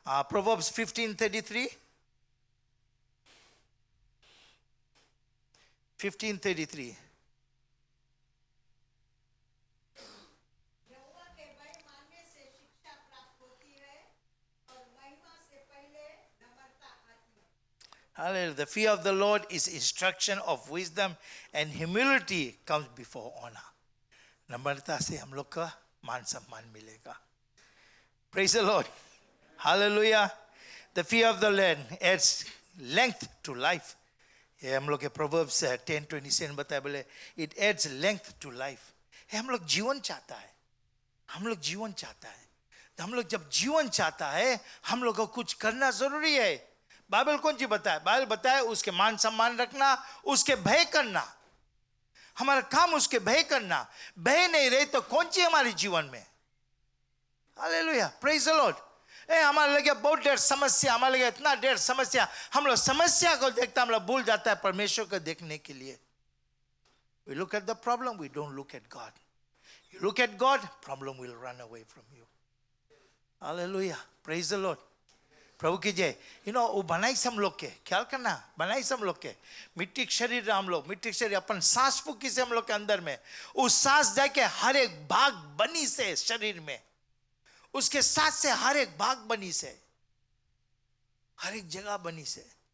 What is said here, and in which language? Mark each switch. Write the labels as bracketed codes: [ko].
[en] Proverbs 15:33, 15:33, [hi] यहोवा के भय मानने से शिक्षा प्राप्त होती है और महिमा से पहले नम्रता आती है। [en] hallelujah. The fear of the Lord is instruction of wisdom and humility comes before honor. [hi] नम्रता से हम लोग का मान सम्मान मिलेगा। [en] Praise the Lord, hallelujah. The fear of the Lord adds length to life. [hi] ये हम लोग के Proverbs 10:27 बताया, बोले [en] it adds length to life. [hi] ये हम लोग जीवन चाहता है, हम लोग जीवन चाहता है। तो हम लोग जब जीवन चाहता है, हम लोग को कुछ करना जरूरी है। बाइबल कौन सी बताए? बाइबल बताए उसके मान सम्मान रखना, उसके भय करना। हमारा काम उसके भय करना। भय नहीं रहे तो कौन सी हमारे जीवन में। Hallelujah, [en] Praise the Lord. [hi] हमारे लगे बहुत ढेर समस्या, हमारे लगे इतना ढेर समस्या, हम लोग समस्या को देखते हम लोग भूल जाता है परमेश्वर को देखने के लिए। [en] We look at the problem, we don't look at God. You look at God, problem will run away from you. Hallelujah, praise the Lord. [hi] प्रभु की जय। वो बनाई हम लोग के, ख्याल करना, बनाई हम लोग के मिट्टी के शरीर, हम लोग मिट्टी के शरीर, अपन सांस फूकी से हम लोग के अंदर में, उस सांस जाके हर एक भाग बनी से शरीर में, उसके साथ से हर एक भाग बनी से, हर एक जगह बनी से।